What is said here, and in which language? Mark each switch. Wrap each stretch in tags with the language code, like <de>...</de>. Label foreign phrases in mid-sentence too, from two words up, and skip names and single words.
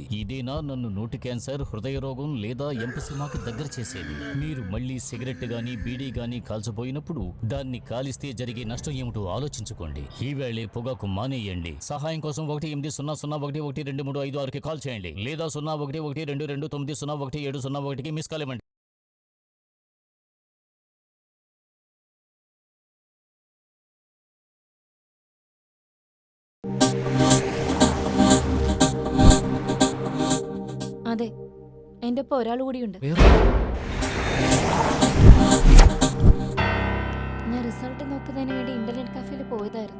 <te>ఇదేనా నన్ను నోటి క్యాన్సర్, హృదయ రోగం లేదా ఎంపసిమాకి దగ్గర చేసేది? మీరు మళ్ళీ సిగరెట్ గాని బీడీ గాని కాల్చబోయినప్పుడు దాన్ని కాలిస్తే జరిగే నష్టం ఏమిటో ఆలోచించుకోండి. ఈవేళే పొగాకు మానేయండి. సహాయం కోసం 18001112356కి కాల్ చేయండి, లేదా 011229011701కి మిస్ కాల్ ఇవ్వండి.</te> <ml>അതെ, എന്റെ ഒപ്പം ഒരാൾ കൂടിയുണ്ട്. ഞാൻ റിസൾട്ട് നോക്കുന്നതിന് വേണ്ടി ഇന്റർനെറ്റ് കഫേയിൽ പോയതായിരുന്നു.</ml>